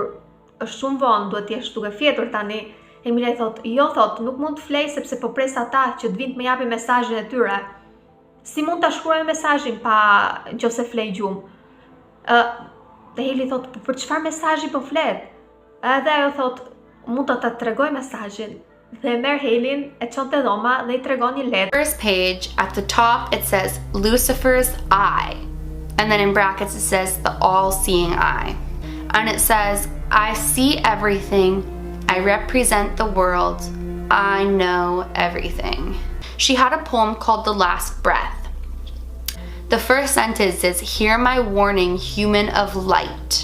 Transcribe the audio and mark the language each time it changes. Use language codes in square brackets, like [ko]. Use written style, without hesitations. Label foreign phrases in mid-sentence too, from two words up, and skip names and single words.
[sq] Është shumë vonë, duhet të jesh duke fjetur tani. Emilia i thot, jo thot, nuk mund të flej sepse po pres ata që të vinë të më japin mesazhin e tyre. Si mund ta shkruaj mesazhin pa nëse flej gjumë? Dhe Hailey thot, për çfarë mesazhi po flet? Edhe ajo thot, mund të ta tregoj mesazhin. Dhe merr Haileyn, e çon te dhoma dhe I tregon një letër. [en] First page, at the top it says Lucifer's eye. And then in brackets it says the all-seeing eye. And it says, I see everything, I represent the world, I know everything. She had a poem called The Last Breath. The first sentence is, hear my warning, human of light.